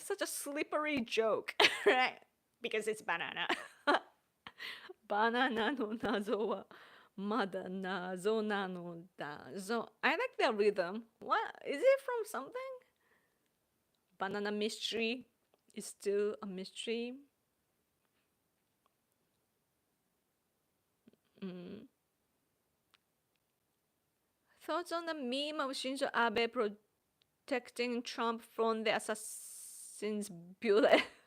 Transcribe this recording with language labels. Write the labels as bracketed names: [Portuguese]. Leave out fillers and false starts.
[English] Such a slippery joke, right? Because it's banana. [Japanese] バナナの謎はまだ謎なの謎。 [English] I like the rhythm. What? Is it from something? Banana mystery is still a mystery. Mm. Thoughts on the meme of Shinzo Abe protecting Trump from the assassin's bullet?